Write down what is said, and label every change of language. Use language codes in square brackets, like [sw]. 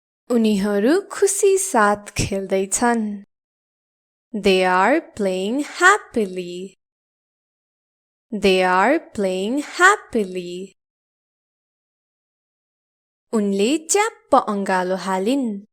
[ne] उनीहरू खुसी साथ खेल्दैछन्. [en] They are playing happily. They are playing happily. [ne] उनले च्याप्प अंगालो हालिन्.